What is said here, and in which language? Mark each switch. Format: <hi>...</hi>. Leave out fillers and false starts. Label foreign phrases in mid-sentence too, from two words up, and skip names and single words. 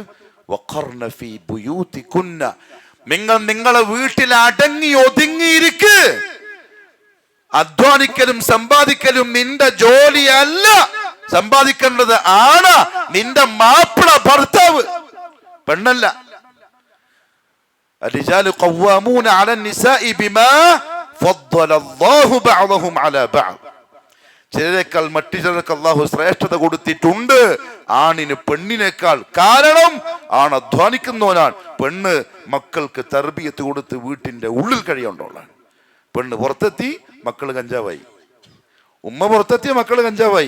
<ar>وقرن في بيوتكن,</ar> <ml>നിങ്ങൾ നിങ്ങളെ വീട്ടിൽ അടങ്ങി ഒതുങ്ങിയിരിക്ക്. അധ്വാനിക്കലും സമ്പാദിക്കലും നിന്റെ ജോലിയല്ല, സമ്പാദിക്കേണ്ടത് ആണ് നിന്റെ മാപ്പിള, ഭർത്താവ്, പെണ്ണല്ല.</ml> <ar>الرجال قوامون على النساء بما فضل الله بعضهم على بعض.</ar> <ml>ചിലരെക്കാൾ മറ്റു ചിലർക്ക് അള്ളാഹു ശ്രേഷ്ഠത കൊടുത്തിട്ടുണ്ട് ആണിന് പെണ്ണിനേക്കാൾ. കാരണം ആണ് അധ്വാനിക്കുന്നവനാണ്. പെണ്ണ് മക്കൾക്ക് തർബിയത്ത് കൊടുത്ത് വീട്ടിന്റെ ഉള്ളിൽ കഴിയുണ്ടോളാണ്. പെണ്ണ് പുറത്തെത്തി മക്കള് കഞ്ചാവായി, ഉമ്മ പുറത്തെത്തിയ മക്കള് കഞ്ചാവായി.</ml>